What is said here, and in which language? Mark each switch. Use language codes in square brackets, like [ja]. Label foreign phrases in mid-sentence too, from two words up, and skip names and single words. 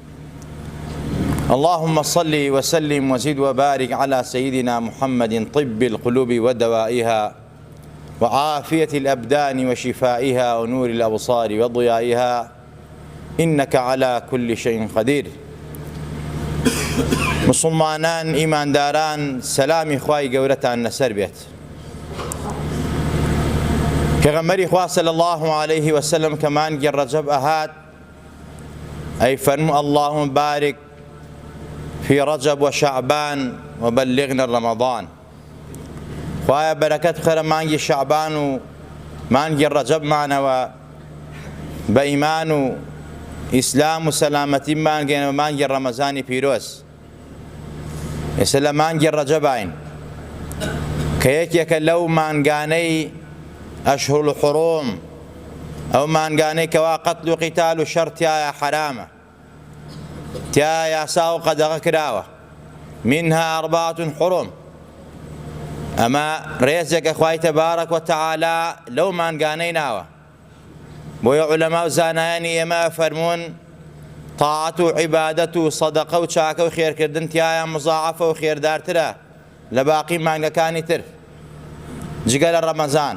[ar] اللهم صل وسلم وزد وبارك على سيدنا محمد طب القلوب ودوائها وعافية الأبدان وشفائها ونور الأبصار وضيائها، إنك على كل شيء قدير. [ckb] مسلمانان ئیمانداران، سەلامی خوای گەورەتان لەسەر بێت. پێغەمبەری خوا [ar] صلی الله عليه وسلم [ckb] کە مانگی ڕەجەب ئەهات ئەی فەرموو [ar] اللهم بارك في رجب وشعبان وبلغنا رمضان. [ckb] خوایە بەرەکەت خەرە مانگی شعبان و مانگی ڕەجەبمانەوە بە ئیمان و ئیسلام و سەلامەتی مانگێنەوە مانگی ڕەمەزانی پیرۆز. ئێستا لە مانگی ڕەجەبین کە یەکێکە لەو مانگانەی [ar] ئەشهور الحوڕوم، [ckb] ئەو مانگانەی کەوا قەتل و قیتال و شەڕ تایە حرامە، تیا یاسا و قەدەغە کراوە. [ar] منها أربعة حرم. [ckb] ئەمە ڕێزێکە خوای تەبارەک وتەعالا لەو مانگانەی ناوە. بۆیە عولەما و زانایانی ئێمە فەرموون تاعەت و عیبادەت و سەدەقە و چاکە و خێرکردن تایە مزاعەفە و خێردارترە لە باقی مانگەکانی تر، جگە لە ڕەمەزان.